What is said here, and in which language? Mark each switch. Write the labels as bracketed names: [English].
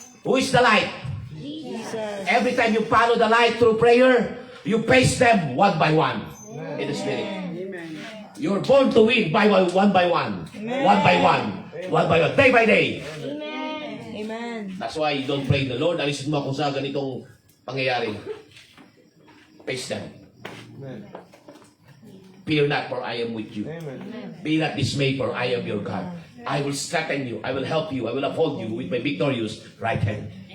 [English] who is the light? Jesus. Every time you follow the light through prayer, you face them one by one in the Spirit. You're born to win one by one. One by one. One by one. Day by day. Amen. Amen. That's why you don't pray the Lord. [Filipino] Alisin mo ako sa ganitong pangyayari. [English] Face them. Fear not, for I am with you. Be not dismayed, for I am your God. I will strengthen you. I will help you. I will uphold you with my victorious right hand.